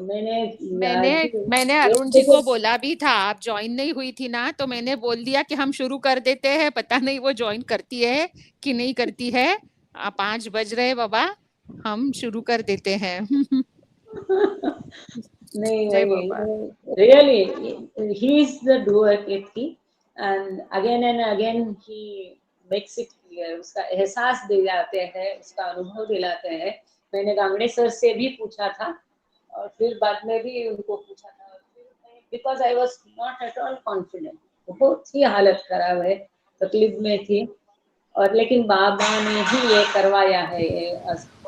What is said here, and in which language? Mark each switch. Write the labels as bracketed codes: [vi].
[hi] मैंने अरुण जी को बोला भी था, आप ज्वाइन नहीं हुई थी ना, तो मैंने बोल दिया कि हम शुरू कर देते हैं, पता नहीं वो ज्वाइन करती है कि नहीं करती है। 5 बज रहे बाबा, हम शुरू कर देते हैं। नहीं जय वही बाबा। [en] really he is the doer Ketki and again he makes it clear, [hi] उसका एहसास दिलाते हैं, [en] उसका अनुभव दिलाते हैं। [hi] मैंने गांगड़े सर से भी पूछा था और फिर बाद में भी उनको पूछा था, [en] because I was not at all confident, [hi] बहुत ही हालत खराब है, तकलीफ में थी और लेकिन बाबा ने ही ये करवाया है ये आज